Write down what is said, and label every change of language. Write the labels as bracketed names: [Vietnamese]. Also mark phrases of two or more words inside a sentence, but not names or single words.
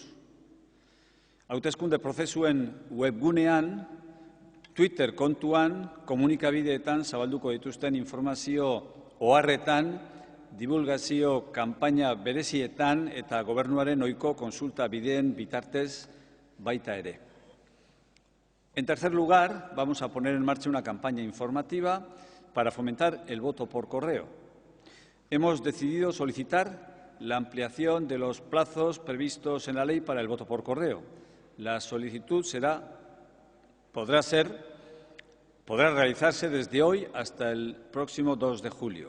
[Basque] Hauteskunde prozesuen webgunean, Twitter kontuan, komunikabideetan zabalduko dituzten informazio oharretan, divulgazio kanpaina berezietan eta gobernuaren ohiko kontsulta bideen bitartez baita ere. [Spanish] En tercer lugar, vamos a poner en marcha una campaña informativa para fomentar el voto por correo. Hemos decidido solicitar la ampliación de los plazos previstos en la ley para el voto por correo. La solicitud podrá realizarse desde hoy hasta el próximo 2 de julio.